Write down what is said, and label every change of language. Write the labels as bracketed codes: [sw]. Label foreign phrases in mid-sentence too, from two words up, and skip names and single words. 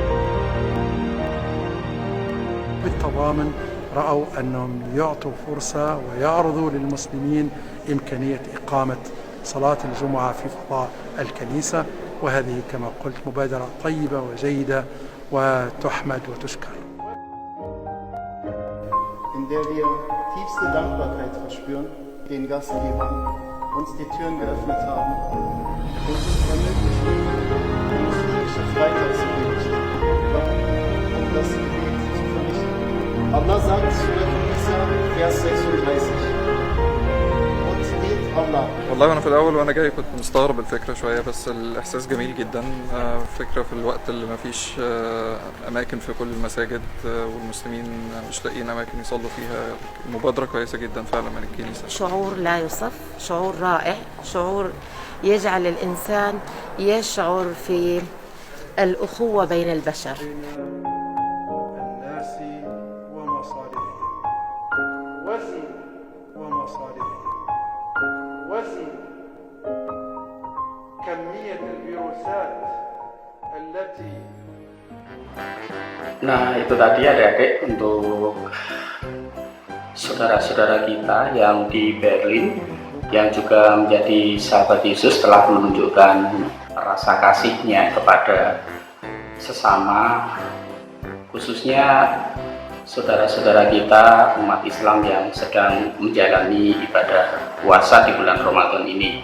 [ar] بالتضامن رأوا أنهم يعطوا فرصة ويعرضوا للمسلمين إمكانية إقامة صلاة الجمعة في فضاء الكنيسة، وهذه كما قلت مبادرة طيبة وجيدة وتحمد وتشكر. [de] In der wir tiefste Dankbarkeit verspüren, den Gastgebern uns die Türen geöffnet haben und uns ermöglichen, die muslimische Freitagsgebet und das Gebet zu verrichten. Allah sagt, Surah An-Nisa, Vers 36. [ar] والله وانا في الاول وانا جاي كنت مستغرب الفكره شويه، بس الاحساس جميل جدا. فكره في الوقت اللي ما فيش اماكن في كل المساجد والمسلمين مش لاقيين اماكن يصلوا فيها، مبادره كويسه جدا فعلا من الكنيسه. شعور لا يوصف، شعور رائع، شعور يجعل الانسان يشعر في الاخوه بين البشر. الناس ومصالحهم، وزن ومصالحهم، وزن كمية الفيروسات التي [id] Nah, itu tadi adik-adik untuk saudara-saudara kita yang di Berlin yang juga menjadi sahabat Yesus telah menunjukkan rasa kasihnya kepada sesama, khususnya saudara-saudara kita umat Islam yang sedang menjalani ibadah puasa di bulan Ramadan ini.